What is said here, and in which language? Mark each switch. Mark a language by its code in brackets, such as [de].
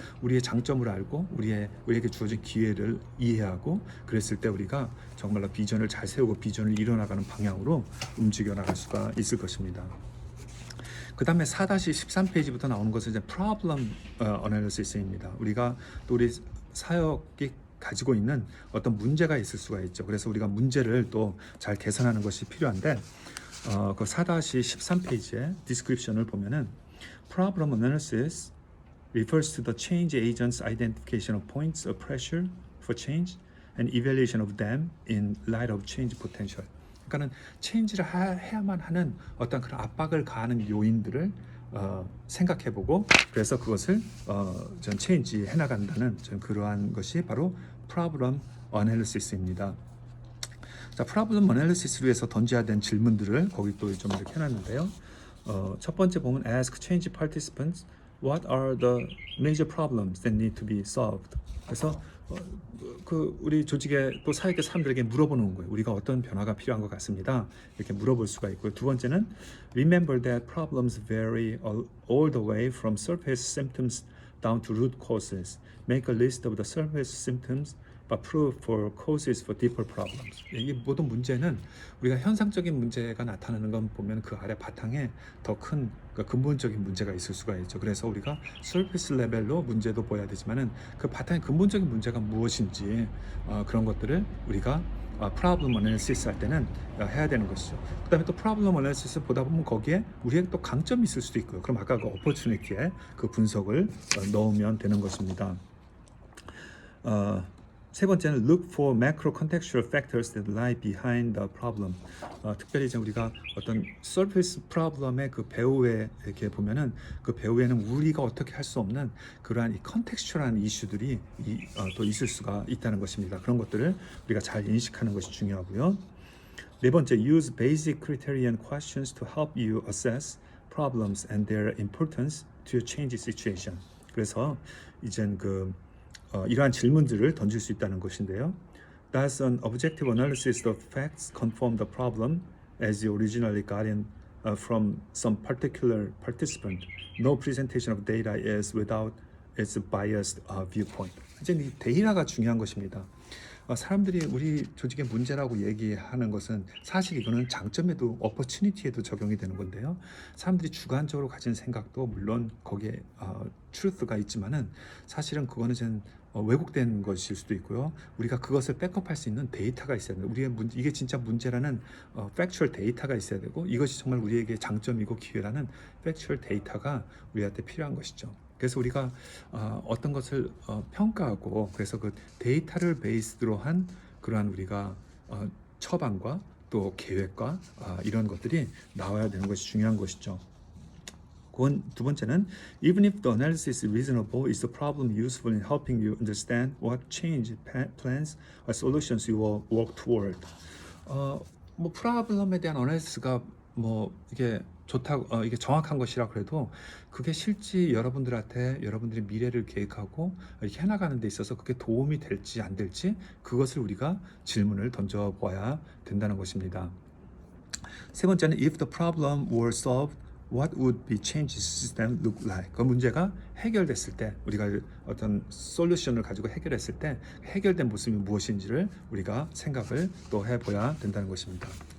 [ko] 우리의 장점을 알고 우리에게 주어진 기회를 이해하고 그랬을 때 우리가 정말로 비전을 잘 세우고 비전을 이뤄나가는 방향으로 움직여 나갈 수가 있을 것입니다. 그 다음에 4-13페이지부터 나오는 것은 이제 problem analysis입니다. 우리가 또 우리 사역이 가지고 있는 어떤 문제가 있을 수가 있죠. 그래서 우리가 문제를 또 잘 개선하는 것이 필요한데 그 4-13페이지의 description을 보면은 [en] problem analysis refers to the change agent's identification of points of pressure for change and evaluation of them in light of change potential. [ko] 그러니까는 체인지를 해야만 하는 어떤 그런 압박을 가하는 요인들을 생각해보고 그래서 그것을 전 체인지 해나간다는 전 그러한 것이 바로 프로블럼 어널리시스입니다. 자, 프로블럼 어널리시스를 위해서 던져야 되는 질문들을 거기 또 좀 이렇게 해놨는데요. 첫 번째 보면 [en] ask change participants what are the major problems that need to be solved. [ko] 그래서 그 우리 조직의 또 사역의 사람들에게 물어보는 거예요. 우리가 어떤 변화가 필요한 것 같습니다. 이렇게 물어볼 수가 있고요. 두 번째는 [en] remember that problems vary all the way from surface symptoms down to root causes. Make a list of the surface symptoms but prove for causes for deeper problems. [ko] 이 모든 문제는 우리가 현상적인 문제가 나타나는 건 보면 그 아래 바탕에 더 큰 근본적인 문제가 있을 수가 있죠. 그래서 우리가 surface 레벨로 문제도 보여야 되지만은 그 바탕에 근본적인 문제가 무엇인지 그런 것들을 우리가 problem analysis 할 때는 해야 되는 것이죠. 그 다음에 또 problem analysis 보다 보면 거기에 우리의 또 강점이 있을 수도 있고요. 그럼 아까 그 opportunity에 그 분석을 넣으면 되는 것입니다. 세 번째는 [en] look for macro contextual factors that lie behind the problem. [ko] 특별히 이제 우리가 어떤 surface problem의 그 배후에 이렇게 보면은 그 배후에는 우리가 어떻게 할 수 없는 그러한 이 contextual한 이슈들이 또 있을 수가 있다는 것입니다. 그런 것들을 우리가 잘 인식하는 것이 중요하고요. 네 번째, [en] use basic criterion questions to help you assess problems and their importance to your change situation. [ko] 그래서 이젠 이러한 질문들을 던질 수 있다는 것인데요. [en] Does an objective analysis of facts confirm the problem as you originally got in from some particular participant? No presentation of data is without its biased viewpoint. [ko] 이제 이 데이터가 중요한 것입니다. 사람들이 우리 조직의 문제라고 얘기하는 것은 사실 이거는 장점에도 opportunity에도 적용이 되는 건데요. 사람들이 주관적으로 가진 생각도 물론 거기에 truth가 있지만은 사실은 그거는 좀 왜곡된 것일 수도 있고요. 우리가 그것을 백업할 수 있는 데이터가 있어야 돼요. 우리의 이게 진짜 문제라는 factual 데이터가 있어야 되고 이것이 정말 우리에게 장점이고 기회라는 factual 데이터가 우리한테 필요한 것이죠. 그래서 우리가 어떤 것을 평가하고 그래서 그 데이터를 베이스로 한 그러한 우리가 처방과 또 계획과 이런 것들이 나와야 되는 것이 중요한 것이죠. 두 번째는 [en] even if the analysis is reasonable, is the problem useful in helping you understand what change plans or solutions you will work toward? [ko] 뭐 프로블럼에 대한 어널리시스가 뭐 이게 좋다고 이게 정확한 것이라 그래도 그게 실제 여러분들한테 여러분들의 미래를 계획하고 이렇게 해나가는 데 있어서 그게 도움이 될지 안 될지 그것을 우리가 질문을 던져봐야 된다는 것입니다. 세 번째는 [en] if the problem were solved, what would be changed system look like? [ko] 그 문제가 해결됐을 때 우리가 어떤 솔루션을 가지고 해결했을 때 해결된 모습이 무엇인지를 우리가 생각을 또 해봐야 된다는 것입니다.